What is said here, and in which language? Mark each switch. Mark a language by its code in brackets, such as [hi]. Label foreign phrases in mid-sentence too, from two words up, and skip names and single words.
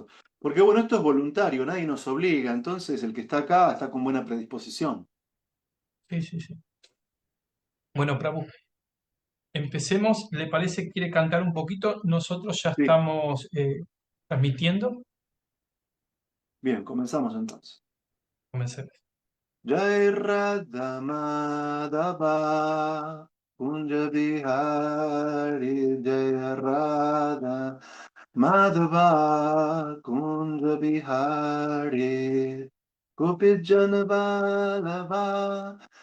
[es] Porque bueno, esto es voluntario, nadie nos obliga, entonces el que está acá está con buena predisposición. sí, sí, sí. Bueno, Prabhu, empecemos. ¿Le parece? ¿Quiere cantar un poquito? Nosotros ya Sí, estamos transmitiendo. bien, comenzamos entonces. Comencemos. [sa] Jai Radha Madhava Kunja Bihari Jai Radha Madhava Kunja Bihari Gopijana Vallabha